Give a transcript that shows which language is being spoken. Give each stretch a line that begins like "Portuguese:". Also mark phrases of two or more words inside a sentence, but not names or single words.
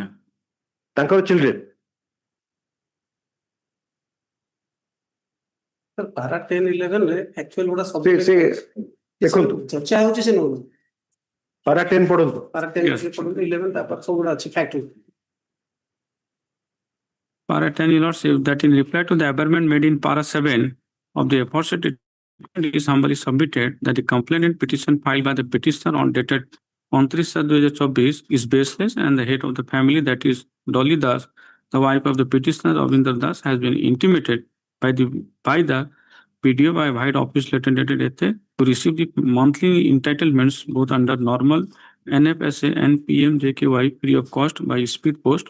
Odia: ତାଙ୍କର ଚିଲଡ୍ରେନ୍ ପାରା 10-11 ରେ ଆକ୍ଚୁଆଲ ଗୁଡା ସବୁ ଦେଖନ୍ତୁ ଚର୍ଚ୍ଚା ହେଉଛି ସେ ନଉନି ପାରା 10 ପଢନ୍ତୁ ପାରା 10 ପଢନ୍ତୁ 11 ତାପରେ ସବୁ ଗୁଡା ଅଛି ଫ୍ୟାକ୍ଟ
English: Para 10 lordship that in reply to the aberration made in para 7 of the aforesaid it is humbly submitted that the complainant petition filed by the petitioner on dated 29/2024 is baseless and the head of the family, that is Dolly Das, the wife of the petitioner Ravinder Das, has been intimated by the PDO by White Office letter dated to receive the monthly entitlements both under normal NFSA and PMJKY free of cost by speed post.